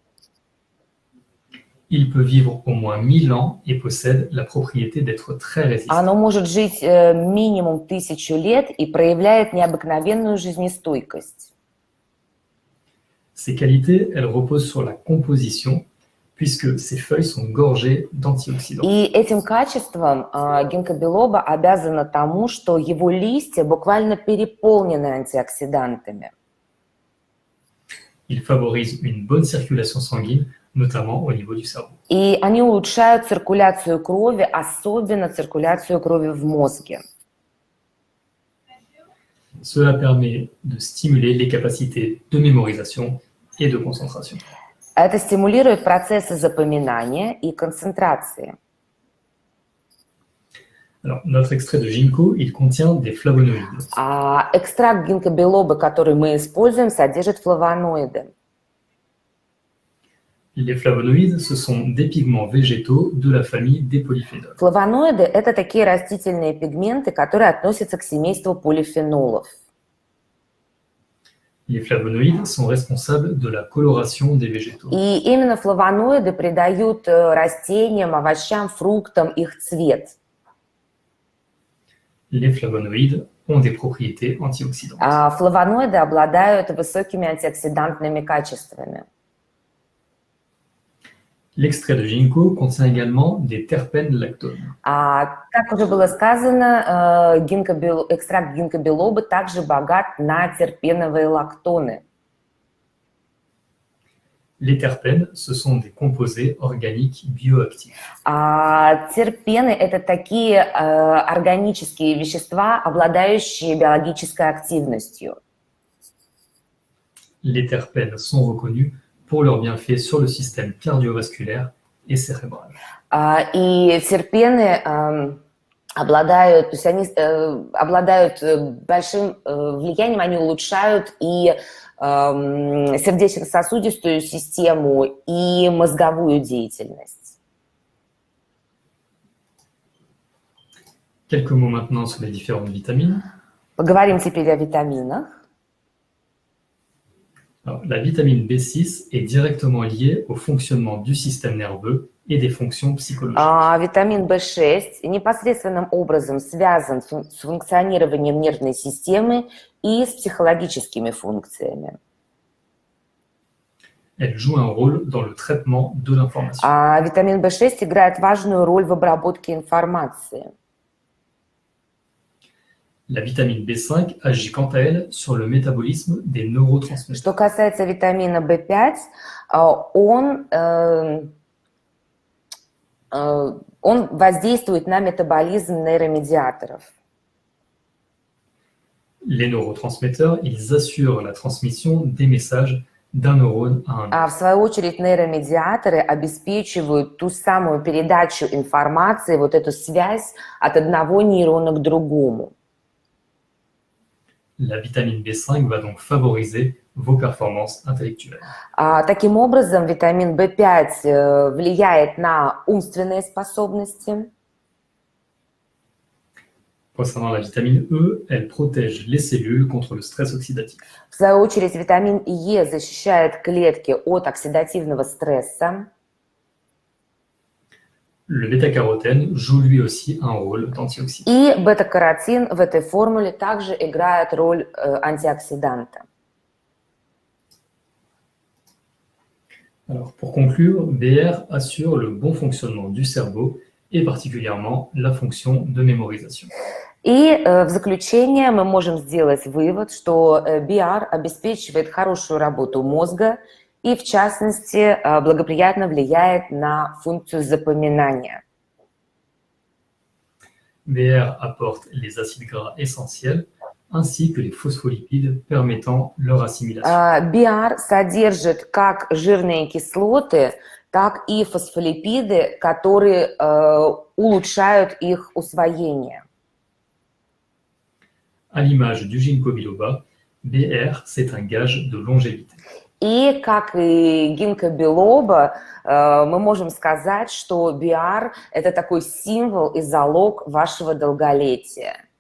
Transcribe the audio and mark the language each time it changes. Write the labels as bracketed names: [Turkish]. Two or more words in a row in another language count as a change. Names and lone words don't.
[French] Il peut vivre au moins 1000 ans et possède la propriété d'être très résistant. [Russian] Оно может жить минимум 1000 лет и проявляет необыкновенную жизнестойкость. [French] Ses qualités, elles reposent sur la composition, puisque ses feuilles sont gorgées d'antioxydants. [Russian] И этим качеством гинкобилоба обязано тому, что его листья буквально переполнены антиоксидантами. [French] Il favorise une bonne circulation sanguine, notamment au niveau du cerveau. [Russian] И они улучшают циркуляцию крови, особенно циркуляцию крови в мозге. [French] Cela permet de stimuler les capacités de mémorisation et de concentration. [Russian] Это стимулирует процессы запоминания и концентрации. [French] Alors, notre extrait de ginkgo, il contient des flavonoïdes. [Russian] Экстракт гинкобилоба, который мы используем, содержит флавоноиды. [French] Les flavonoïdes, ce sont des pigments végétaux de la famille des polyphénols. [Russian] Флавоноиды – это такие растительные пигменты, которые относятся к семейству полифенолов. [French] Les flavonoïdes sont responsables de la coloration des végétaux. [Russian] И именно флавоноиды придают растениям, овощам, фруктам их цвет. [French] Les flavonoïdes ont des propriétés antioxydantes. [Russian] Флавоноиды обладают высокими антиоксидантными качествами. [French] L'extrait de ginkgo contient également des terpènes lactones. [Russian] Как уже было сказано, экстракт гинкобилоба также богат на терпеновые лактоны. [French] Les terpènes, ce sont des composés organiques bioactifs. [Russian] Терпены – это такие органические вещества, обладающие биологической активностью. [French] Les terpènes sont reconnus pour leurs bienfaits sur le système cardiovasculaire et cérébral. [Russian] И терпены обладают, то есть они обладают большим влиянием, они улучшают и сердечно-сосудистую систему, и мозговую деятельность. [French] Quelques mots maintenant sur les différentes vitamines. [Russian] Поговорим теперь о витаминах. [French] Alors, la vitamine B6 est directement liée au fonctionnement du système nerveux et des fonctions psychologiques. [Russian] Витамин В6 непосредственным образом связан с функционированием нервной системы и с психологическими функциями. [French] Elle joue un rôle dans le traitement de l'information. [Russian] Витамин В6 играет важную роль в обработке информации. [French] La vitamine B5 agit quant à elle sur le métabolisme des neurotransmetteurs. [Russian] Что касается витамина В5, он воздействует на метаболизм нейромедиаторов. [French] Les neurotransmetteurs, ils assurent la transmission des messages d'un neurone à un autre. [Russian] В свою очередь нейромедиаторы обеспечивают ту самую передачу информации, вот эту связь от одного нейрона к другому. [French] La vitamine B5 va donc favoriser vos performances intellectuelles. [Russian] Таким образом, витамин В5 влияет на умственные способности. [French] Concernant la vitamine E, elle protège les cellules contre le stress oxydatif. [Russian] В свою очередь, витамин Е защищает клетки от оксидативного стресса. [French] Le bêta-carotène joue lui aussi un rôle d'antioxydant. [Russian] И бета-каротин в этой формуле также играет роль антиоксиданта. [French] Alors, pour conclure, BR assure le bon fonctionnement du cerveau et particulièrement la fonction de mémorisation. [Russian] И в заключение мы можем сделать вывод, что BR обеспечивает хорошую работу мозга и, в частности, благоприятно влияет на функцию запоминания. [French] BR apporte les acides gras essentiels ainsi que les phospholipides permettant leur assimilation. [Russian] BR содержит как жирные кислоты, так и фосфолипиды, которые улучшают их усвоение. [French] À l'image du ginkgo biloba, BR, c'est un gage de longévité. [Russian] И, как и гинкобилоба, мы можем сказать, что BR – это такой символ и залог вашего долголетия.